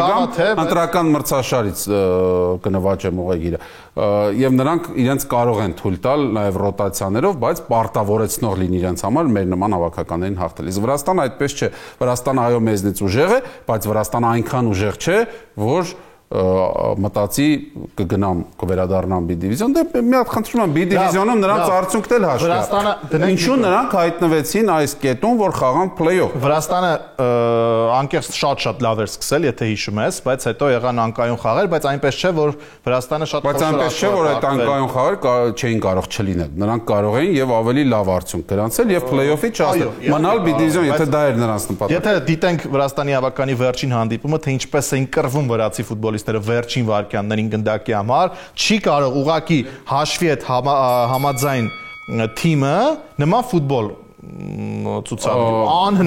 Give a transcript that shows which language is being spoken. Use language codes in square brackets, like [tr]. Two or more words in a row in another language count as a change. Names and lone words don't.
[hy] չգամ, ընտրական մրցաշարից կնվաճեմ ուղեգիրը։ Եվ նրանք իրենց կարող են թույլ տալ նաև ռոտացիաներով, բայց պարտավորեցնող լինի իրենց համար մեր նման հավաքականներին հաղթելիս։ Վրաստանը այդպես չէ։ Վրաստանը այո մեզնից ուժեղ է, բայց Վրաստանը այնքան ուժեղ չէ, որ մտածի կգնամ կվերադառնամ B դիվիզիոն, դե մի հատ խնդրում եմ B դիվիզիոնում նրանց արդյունքն էլ հաշվի։ Ինչու նրանք հայտնվեցին այս կետում, որ խաղան play-off։ Վրաստանը անկեղծ շատ լավ էր սկսել, եթե հիշում ես, բայց հետո եղան անկայուն խաղեր, բայց այնպես չէ, որ Վրաստանը շատ Բայց այնպես չէ, որ այդ անկայուն խաղեր չէին կարող չլինել։ Նրանք կարող էին եւ ավելի լավ արդյունք գրանցել եւ play-off-ից չհասնել։ Մնալ B դիվիզիոն, եթե դա էր նրանց նպատակը։ Եթե դիտենք Վրաստանի հավաքանի վերջին հանդիպումը, թե ինչպես էին կռվում վրացի ֆուտբոլիստները վերջին վարքյաններին գնդակի համար, չի կարող ուղակի հաշվի հետ համաձայն թիմը նման ֆուտբոլ ցուցադրել։